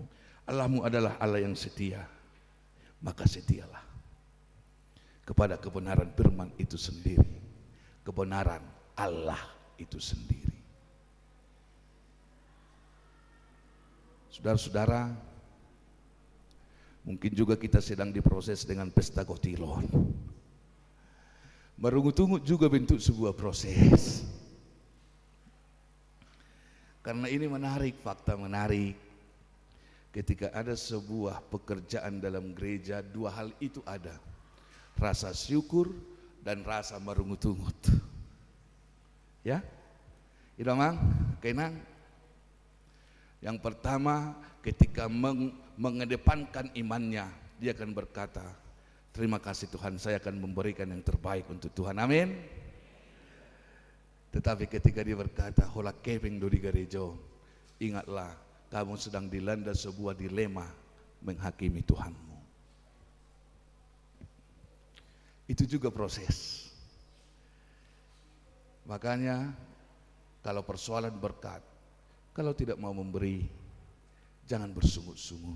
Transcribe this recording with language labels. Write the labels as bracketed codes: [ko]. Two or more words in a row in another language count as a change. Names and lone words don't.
[id] Allahmu adalah Allah yang setia. Maka setialah kepada kebenaran firman itu sendiri. Kebenaran Allah itu sendiri. Saudara-saudara, mungkin juga kita sedang diproses dengan pesta kotilon. Merungut-ungut juga bentuk sebuah proses. Karena ini menarik, fakta menarik. Ketika ada sebuah pekerjaan dalam gereja, dua hal itu ada. Rasa syukur dan rasa merungut-ungut. Ya, Idomang, Kenang. Yang pertama, ketika mengedepankan imannya, dia akan berkata, terima kasih Tuhan, saya akan memberikan yang terbaik untuk Tuhan. Amin. Tetapi ketika dia berkata, [bbc] hola keping do di gereja, [id] ingatlah, kamu sedang dilanda sebuah dilema menghakimi Tuhanmu. Itu juga proses. Makanya kalau persoalan berkat, kalau tidak mau memberi, jangan bersungut-sungut.